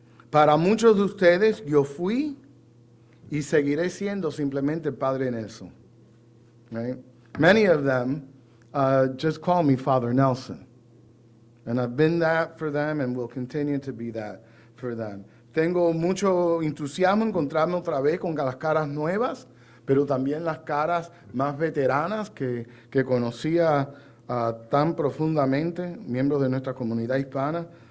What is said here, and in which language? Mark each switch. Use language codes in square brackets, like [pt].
[es] Para muchos de ustedes, yo fui y seguiré siendo simplemente Padre Nelson. [en] Right? Many of them just call me Father Nelson. And I've been that for them and will continue to be that for them. [es] Tengo mucho entusiasmo en encontrarme otra vez con las caras nuevas, pero también las caras más veteranas que conocía tan profundamente, miembros de nuestra comunidad hispana.